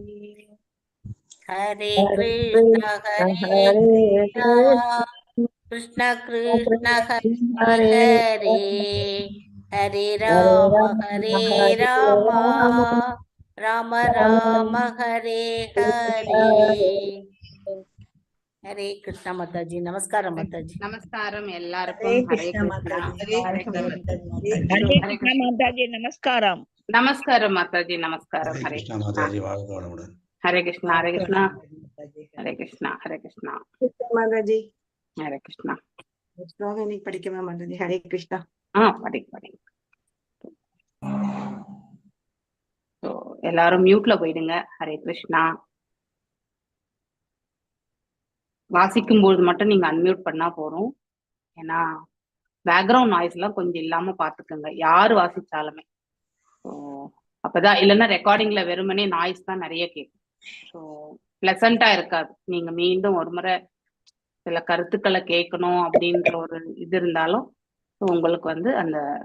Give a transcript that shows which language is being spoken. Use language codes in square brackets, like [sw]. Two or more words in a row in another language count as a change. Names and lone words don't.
[sa] हरे कृष्ण हरे कृष्ण कृष्ण हरे हरे हरे राम राम राम हरे हरे हरे कृष्ण [hi] माता जी नमस्कार माता जी [ta] நமஸ்காரம் हरे எல்லாருக்கும் ஹரே कृष्ण கிருஷ்ணா माताजी हरे हरे कृष्ण कृष्ण ஹரே கிருஷ்ண மாதாஜி நமஸ்காரம் நமஸ்காரம் மாதாஜி நமஸ்காரம் हरे ஹரே कृष्णा கிருஷ்ணா माताजी வாழ்க வளமுடன் ஹரே கிருஷ்ணா ஹரே கிருஷ்ணா माताजी ஹரே கிருஷ்ணா ஹரே கிருஷ்ணா माताजी ஹரே கிருஷ்ணா ஸ்லோகம் இன்னைக்கு படிக்கவா மாதாஜி ஹரே கிருஷ்ணா படி ஸோ எல்லாரும் மியூட்ல போயிடுங்க ஹரே கிருஷ்ணா வாசிக்கும் போது மட்டும் நீங்க அன்மியூட் பண்ணா போறோம் ஏன்னா பேக்ரவுண்ட் நாய்ஸ் எல்லாம் கொஞ்சம் இல்லாம பாத்துக்கோங்க யாரு வாசிச்சாலுமே ஸோ அப்பதான் இல்லைன்னா ரெக்கார்டிங்ல வெறுமனே நாய்ஸ் தான் நிறைய கேட்கும் ஸோ பிளசண்டா இருக்காது நீங்க மீண்டும் ஒரு முறை சில கருத்துக்களை கேட்கணும் அப்படின்ற ஒரு இது இருந்தாலும் உங்களுக்கு வந்து அந்த